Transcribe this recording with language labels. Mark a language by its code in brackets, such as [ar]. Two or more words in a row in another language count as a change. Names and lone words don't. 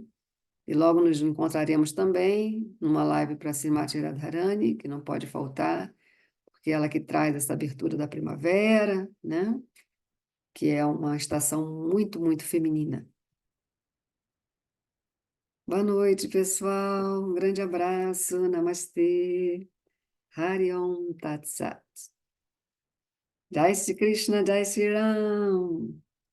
[pt] E logo nos encontraremos também numa live para Srimati Radharani, que não pode faltar, porque é ela que traz essa abertura da primavera, né? Que é uma estação muito, muito feminina. Boa noite, pessoal. Um grande abraço. Namastê. [sa] Hari Om Tat Sat. [hi] Jai Shri Krishna, Jai Shri Ram.